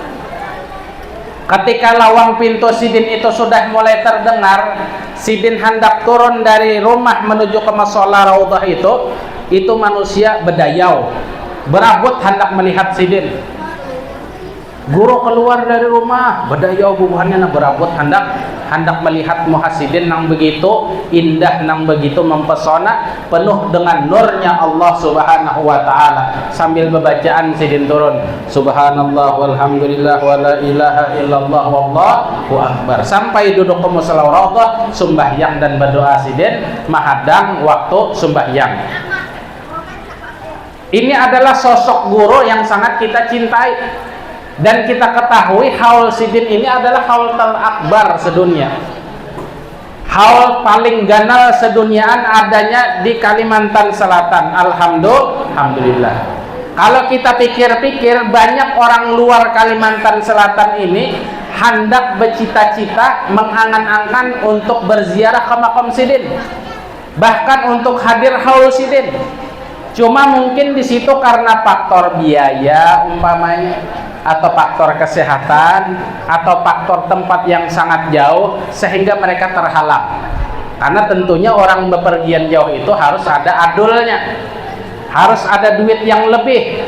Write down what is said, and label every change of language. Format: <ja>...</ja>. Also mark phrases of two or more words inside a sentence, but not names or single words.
<bjn>Ketika lawang pintu sidin itu sudah mulai terdengar, sidin hendak turun dari rumah menuju ke musholla Raudhah itu manusia bedayau berabut hendak melihat sidin. Guru keluar dari rumah bedayau bubuhannya berabut hendak melihat muhasidin nang begitu indah, nang begitu mempesona, penuh dengan nurnya Allah</bjn> <ar>سبحانه وتعالى.</ar> <bjn>Sambil bacaan sidin turun,</bjn> <ar>سبحان الله والحمد لله ولا إله إلا الله والله أكبر,</ar> <bjn>sampai duduk ke musholla Raudhah sembahyang dan berdoa sidin mahadang waktu sembahyang.</bjn> <id>Ini adalah sosok guru yang sangat kita cintai. Dan kita ketahui haul sidin ini adalah haul terakbar sedunia.</id> <bjn>Haul paling ganal seduniaan adanya di Kalimantan Selatan. Alhamdulillah.</bjn> <id>Kalau kita pikir-pikir, banyak orang luar Kalimantan Selatan ini hendak bercita-cita mengangan-angan untuk berziarah ke makam Sidin, bahkan untuk hadir haul Sidin. Cuma mungkin di situ karena faktor biaya umpamanya, atau faktor kesehatan, atau faktor tempat yang sangat jauh, sehingga mereka terhalang. Karena tentunya orang bepergian jauh itu harus ada adulnya, harus ada duit yang lebih.</id>